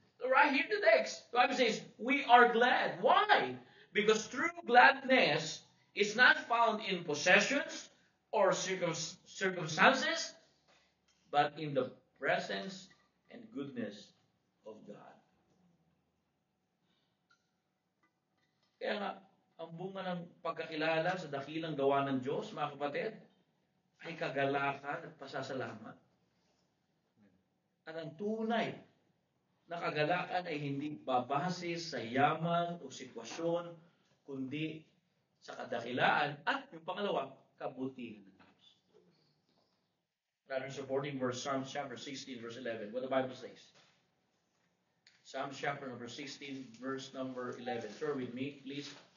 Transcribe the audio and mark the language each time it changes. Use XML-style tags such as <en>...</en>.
<en>Right here the text, the Bible says, we are glad. Why? Because true gladness is not found in possessions or circumstances, but in the presence and goodness of God.</en> <tl>Kaya nga, ang bunga ng pagkakilala sa dakilang gawa ng Diyos, mga kapatid, ay kagalakan at pasasalamat. At ang tunay na kagalakan ay hindi babase sa yaman o sitwasyon, kundi sa kadakilaan at yung pangalawa, kabutihan ng Diyos.</tl> <en>Another supporting verse, Psalms chapter 16, verse 11, what the Bible says. Psalms chapter number 16, verse number 11. Turn with me, please.</en>